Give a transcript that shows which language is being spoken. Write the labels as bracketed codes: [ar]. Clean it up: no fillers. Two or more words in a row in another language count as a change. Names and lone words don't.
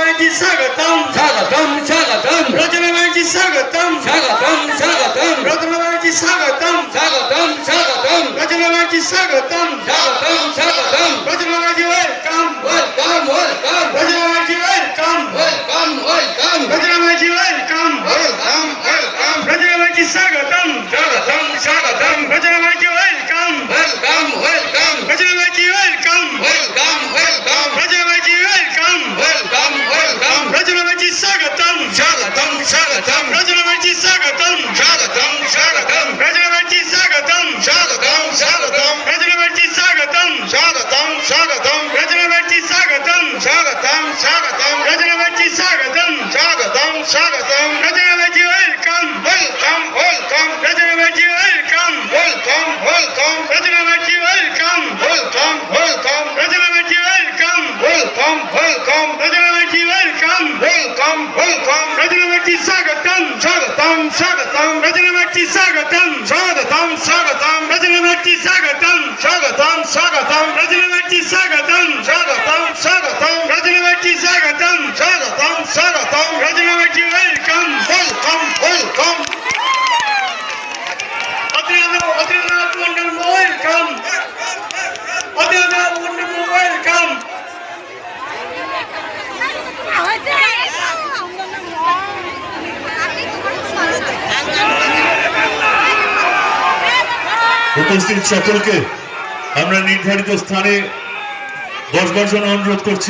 [mr] स्वागतम स्वागतम स्वागतम रचनाबाईंची स्वागतम स्वागतम स्वागतम रचनाबाईंची स्वागतम स्वागतम स्वागतम रचनाबाईंची स्वागतम स्वागतम स्वागतम रचनाबाईंची वेलकम [en] welcome welcome [mr] रचनाबाईंची वेलकम [en] welcome welcome [mr] रचनाबाईंची वेलकम [en] welcome welcome [mr] रचनाबाईंची स्वागतम स्वागतम स्वागतम रचनाबाईंची वेलकम [en] welcome welcome [mr] रचनाबाईंची वेलकम [en] welcome welcome [mr] रचनाबाईंची वेलकम [en] welcome welcome [mr] रचनाबाईंची स्वागतम स्वागतम स्वागतम रचनाबाईंची स्वागतम स्वागतम स्वागतम रचनाबाईंची स्वागतम स्वागतम स्वागतम रचनाबाईंची स्वागतम स्वागतम स्वागतम रचनाबाईंची स्वागतम स्वागतम स्वागतम रचनाबाईंची स्वागतम स्वागतम स्वागतम रचनाबाईंची वेलकम [en] welcome welcome [mr] रचनाबाईंची वेलकम [en] welcome welcome [mr] रचनाबाईंची वेलकम [en] welcome welcome [mr] रचनाबाईंची वेलकम [en] welcome welcome [mr] रचनाबाईंची वेलकम [en] welcome welcome [mr] रचनाबाईंची स्वागतम स्वागतम स्वागतम रचनाबाईंची स्वागतम स्वागतम स्वागतम रचनाबाईंची स्वागतम स्वागतम स्वागतम रचनाबाईंची स्वागतम स्वागतम स्वागतम रचनाबाईंची स्वागतम स्वागतम स्वागतम रचनाबाईंची वेलकम [en] welcome welcome [mr] अतिरनाथ मंडल वेलकम अतिरनाथ मंडल वेलकम [bn] উপস্থিত সকলকে আমরা নির্ধারিত স্থানে বসবার জন্য অনুরোধ করছি।